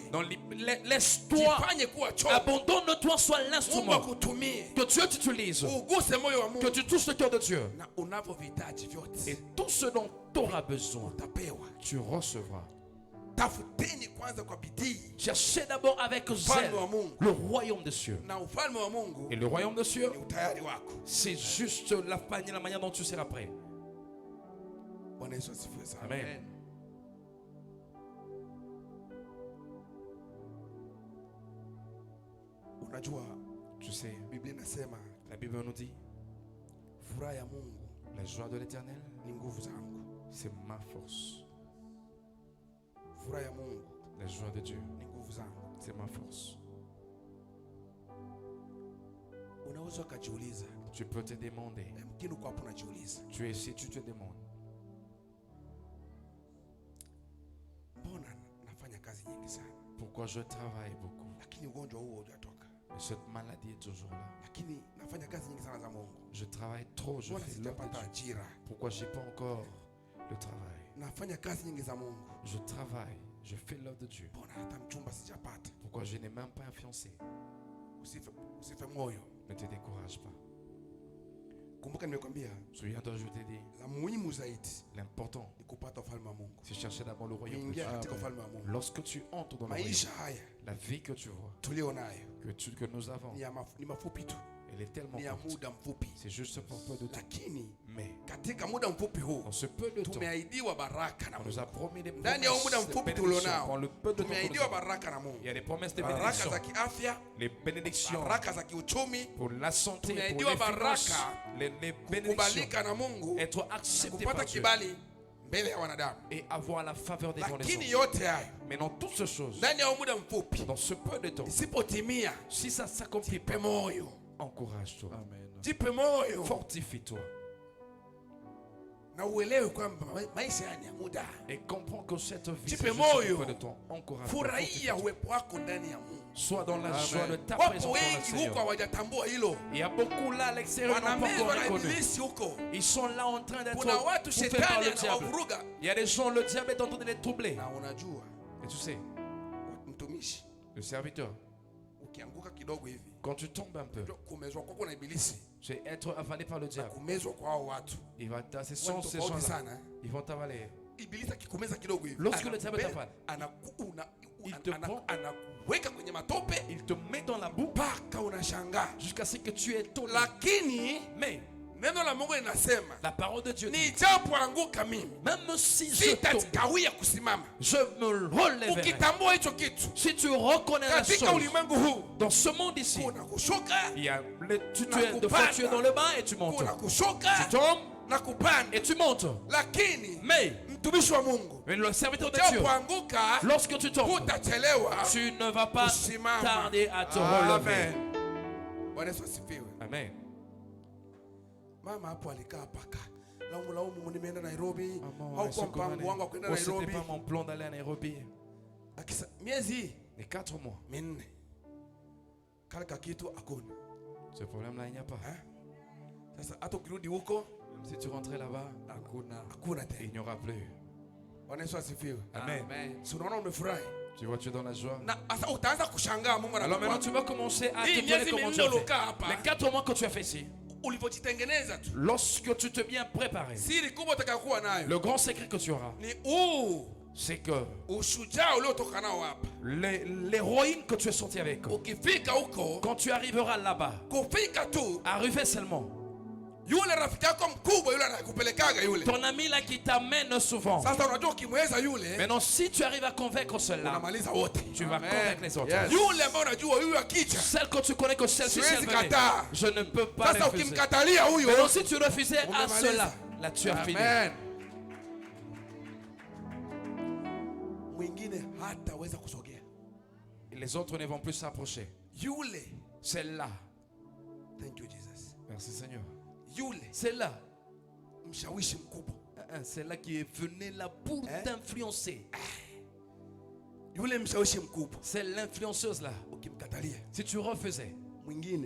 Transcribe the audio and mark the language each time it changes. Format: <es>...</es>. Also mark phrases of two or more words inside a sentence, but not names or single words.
<fr>Donc, laisse-toi,</fr> <sw>jifanye kuwa chombo,</sw> <fr>abandonne-toi, sois</fr> <sw>Mungu</sw> <fr>l'instrument</fr> <sw>akutumie,</sw> <fr>que Dieu t'utilise,</fr> <sw>uguse moyo wa</sw> <fr>que</fr> <sw>Mungu,</sw> <fr>tu touches le cœur de Dieu.</fr> <sw>na unavyohitaji</sw> <fr>Et</fr> <sw>vyote</sw> <fr>tout ce dont tu auras besoin,</fr> <sw>utapewa.</sw> <fr>tu recevras.</fr> <sw>Tafuteni kwanza kwa bidii</sw> <fr>Cherchez d'abord avec zèle</fr> <sw>ufalme wa Mungu,</sw> <fr>le royaume des cieux.</fr> <sw>na ufalme wa Mungu</sw> <fr>Et le royaume des cieux,</fr> <sw>ni utayari wako.</sw> <fr>c'est juste la manière dont tu seras prêt.</fr> <sw>Bwana Yesu asifiwe sana. Amen. Unajua</sw> <fr>Tu sais,</fr> <sw>Biblia inasema</sw> <fr>la Bible nous dit,</fr> <sw>furaha ya Mungu</sw> <fr>la joie de l'éternel,</fr> <sw>ni nguvu zangu.</sw> <fr>c'est ma force.</fr> <sw>Furaha ya Mungu</sw> <fr>La joie de Dieu,</fr> <sw>ni nguvu zangu.</sw> <fr>c'est ma force.</fr> <sw>Unaweza ukajiuliza,</sw> <fr>Tu peux te demander,</fr> <sw>mkini uko hapo unajiuliza,</sw> <fr>tu es ici, tu te demandes,</fr> <sw>mbona nafanya kazi nyingi sana</sw> <fr>pourquoi je travaille beaucoup,</fr> <sw>lakini ugonjwa huo hujatoka,</sw> <fr>mais cette maladie est toujours là.</fr> <sw>lakini nafanya kazi nyingi sana za Mungu,</sw> <fr>Je travaille trop, je</fr> <sw>mbona</sw> <fr>fais l'œuvre de</fr> <sw>sijapata</sw> <fr>Dieu.</fr> <sw>ajira?</sw> <fr>Pourquoi j'ai pas encore le travail?</fr> <sw>Nafanya kazi nyingi za Mungu,</sw> <fr>Je travaille, je fais l'œuvre de Dieu.</fr> <sw>mbona hata mchumba sijapata?</sw> <fr>Pourquoi je n'ai même pas un fiancé?</fr> <sw>Usife moyo.</sw> <fr>Ne te décourage pas.</fr> <sw>Kumbuka nimekwambia</sw> <fr>Souviens-toi, je t'ai dit,</fr> <sw>la muhimu zaidi</sw> <fr>l'important,</fr> <sw>ni kupata ufalme wa Mungu,</sw> <fr>c'est chercher d'abord le royaume de</fr> <sw>kuingia</sw> <fr>Dieu.</fr> <sw>katika ufalme wa Mungu.</sw> <fr>Lorsque tu entres dans le royaume,</fr> <sw>Maisha haya</sw> <fr>la vie que tu vois,</fr> <sw>tulio nayo</sw> <fr>que nous avons,</fr> <sw>ni mafupi tu,</sw> <fr>et Il est tellement</fr> <sw>ni ya</sw> <fr>courte.</fr> <sw>muda mfupi,</sw> <fr>C'est juste pour peu de temps.</fr> <sw>lakini</sw> <fr>Mais</fr> <sw>katika muda mfupi huu</sw> <fr>dans ce peu de temps,</fr> <sw>tumeahidiwa baraka na</sw> <fr>on nous</fr> <sw>Mungu.</sw> <fr>a promis des</fr> <sw>Ndani ya huu muda</sw> <fr>promesses de</fr> <sw>mfupi</sw> <fr>bénédiction.</fr> <sw>tulionao,</sw> <fr>Dans le peu de temps que nous</fr> <sw>tumeahidiwa</sw> <fr>avons,</fr> <sw>baraka na Mungu,</sw> <fr>il y a des promesses de</fr> <sw>baraka</sw> <fr>bénédiction.</fr> <sw>za kiafya,</sw> <fr>Les bénédictions</fr> <sw>baraka za kiuchumi,</sw> <fr>pour la santé, pour</fr> <sw>Tumeahidiwa</sw> <fr>les finances,</fr> <sw>baraka,</sw> <fr>les bénédictions,</fr> <sw>kukubalika na Mungu,</sw> <fr>être</fr> <sw>na</sw> <fr>accepté</fr> <sw>kupata</sw> <fr>par Dieu</fr> <sw>kibali mbele ya wanadamu.</sw> <fr>et avoir la faveur devant les</fr> <sw>Lakini</sw> <fr>hommes.</fr> <sw>yote hayo</sw> <fr>Mais dans toutes ces choses,</fr> <sw>ndani ya huu muda mfupi</sw> <fr>dans ce peu de temps,</fr> <sw>isipotimia,</sw> <fr>si ça s'accomplit</fr> <sw>jipe</sw> <fr>pas,</fr> <sw>moyo,</sw> <fr>encourage-toi, Amen.</fr> <sw>jipe moyo</sw> <fr>fortifie-toi</fr> <sw>na uelewe kwamba maisha haya ni ya muda.</sw> <fr>et comprends que cette vie,</fr> <sw>Jipe</sw> <fr>c'est juste</fr> <sw>moyo.</sw> <fr>un peu de temps. Encourage-toi,</fr> <sw>Furahia</sw> <fr>fortifie-toi.</fr> <sw>uwepo wako ndani ya Mungu.</sw> <fr>Sois dans la Amen. joie de ta</fr> <sw>Wapo</sw> <fr>présence dans le</fr> <sw>wengi huko</sw> <fr>Seigneur.</fr> <sw>hawajatambua hilo,</sw> <fr>Il y a beaucoup là à l'extérieur qui n'ont pas</fr> <sw>wanamezwa</sw> <fr>encore</fr> <sw>na</sw> <fr>reconnu.</fr> <sw>ibilisi huko.</sw> <fr>Ils sont là en train d'être</fr> <sw>Kuna watu</sw> <fr>bouffés par</fr> <sw>shetani</sw> <fr>le diable.</fr> <sw>anawavuruga,</sw> <fr>Il y a des gens, le diable est en train de les troubler.</fr> <sw>na unajua</sw> <fr>Et tu sais,</fr> <sw>mtumishi,</sw> <fr>le serviteur,</fr> <sw>ukianguka kidogo hivi,</sw> <fr>quand tu tombes un peu,</fr> <sw>kumezwa kwako na ibilisi</sw> <fr>c'est être avalé par le</fr> <sw>na</sw> <fr>diable.</fr> <sw>kumezwa kwa hao watu</sw> <fr>Il va ce</fr> <sw>Watu</sw> <fr>sont ces</fr> <sw>tofauti</sw> <fr>gens-là.</fr> <sw>sana.</sw> <fr>Ils vont t'avaler.</fr> <sw>Ibilisi akikumeza kidogo hivi,</sw> <fr>Lorsque le diable t'avale, il te prend,</fr> <sw>anakuweka kwenye matope</sw> <fr>il te met dans la boue</fr> <sw>mpaka unashangaa.</sw> <fr>jusqu'à ce que tu es étonné.</fr> <sw>Lakini</sw> <fr>Mais</fr> <sw>neno la Mungu linasema</sw> <fr>la parole de Dieu dit,</fr> <sw>nijapoanguka mimi</sw> <fr>même si je tombe,</fr> <sw>sitakawia kusimama.</sw> <fr>je me relèverai.</fr> <sw>Ukitambua hicho kitu</sw> <fr>Si tu reconnais la</fr> <sw>katika</sw> <fr>chose,</fr> <sw>ulimwengu huu,</sw> <fr>dans ce monde ici,</fr> <sw>kuna kushuka</sw> <fr>il y a des fois tu es dans le bas et tu montes.</fr> <sw>kuna kushuka</sw> <fr>Tu tombes</fr> <sw>na kupanda.</sw> <fr>et tu montes.</fr> <sw>Lakini</sw> <fr>Mais</fr> <sw>mtumishi wa Mungu,</sw> <fr>mais le serviteur de Dieu,</fr> <sw>ujapoanguka</sw> <fr>lorsque tu tombes,</fr> <sw>hutachelewa</sw> <fr>tu ne vas pas</fr> <sw>kusimama.</sw> <fr>tarder à te Amen. relever.</fr> <sw>Bwana Yesu asifiwe. Amen. Mama hapo alikaa paka laumu, nimeenda Nairobi,</sw> <fr>Maman,</fr> <sw>haukuwa mpango wangu wa kwenda</sw> <fr>oh, c'était</fr> <sw>Nairobi.</sw> <fr>pas mon plan d'aller à Nairobi.</fr> <sw>Miezi hii</sw> <fr>Les 4 mois,</fr> <sw>minne kale kakitu hakuna.</sw> <fr>ce problème-là, il n'y a pas.</fr> <sw>Sasa hata ukirudi huko</sw> <fr>Même si tu rentrais là-bas,</fr> <sw>hakuna</sw> <fr>il</fr> <sw>tena.</sw> <fr>n'y aura plus.</fr> <sw>Bwana Yesu asifiwe. Amen. Si unaona umefurahi</sw> <fr>Tu vois, tu es dans la joie.</fr> <sw>na sasa utaanza kushangaa Mungu</sw> <fr>Alors maintenant,</fr> <sw>anakupa</sw> <fr>tu vas commencer à</fr> <sw>hii</sw> <fr>te</fr> <sw>miezi</sw> <fr>donner comment</fr> <sw>minne</sw> <fr>tu as fait.</fr> <sw>uliokaa hapa,</sw> <fr>Les 4 mois que tu as fait ici,</fr> <sw>ulivyojitengeneza tu,</sw> <fr>lorsque tu te bien préparé,</fr> <sw>siri kubwa utakayokuwa nayo</sw> <fr>le grand secret que tu auras,</fr> <sw>ni</sw> <fr>c'est que</fr> <sw>ushujaa uliotoka nao hapa.</sw> <fr>l'héroïne que tu es sorti avec,</fr> <sw>Ukifika huko,</sw> <fr>quand tu arriveras là-bas,</fr> <sw>kufika tu,</sw> <fr>arriver seulement,</fr> <sw>yule rafiki yako mkubwa yule anakupelekaga yule.</sw> <fr>ton ami là qui t'amène souvent.</fr> <sw>Sasa unajua ukimweza yule</sw> <fr>Maintenant, si tu arrives à convaincre celle-là,</fr> <sw>unamaliza wote.</sw> <fr>tu vas convaincre les autres. Yes.</fr> <sw>Yule ambaye unajua huyu akija,</sw> <fr>Celle que tu connais que celle-ci,</fr> <sw>Siwezi</sw> <fr>elle venait.</fr> <sw>kataa.</sw> <fr>Je ne peux pas</fr> <sw>sasa</sw> <fr>refuser.</fr> <sw>ukimkatalia huyo,</sw> <fr>Maintenant, si tu refusais à</fr> <sw>Umemaliza.</sw> <fr>cela, là tu as fini. Amen.</fr> <sw>mwingine hataweza kusogea.</sw> <fr>Et les autres ne vont plus s'approcher.</fr> <sw>Yule,</sw> <fr>Celle-là,</fr> <en>thank you Jesus.</en> <fr>merci Seigneur.</fr> <sw>Yule</sw> <fr>Celle-là,</fr> <sw>mshawishi mkubwa,</sw> <fr>celle-là qui est venue là pour t'influencer.</fr> <sw>yule mshawishi mkubwa,</sw> <fr>C'est l'influenceuse là.</fr> <sw>ukimkatalia</sw> <fr>Si tu refusais,</fr> <sw>mwingine</sw>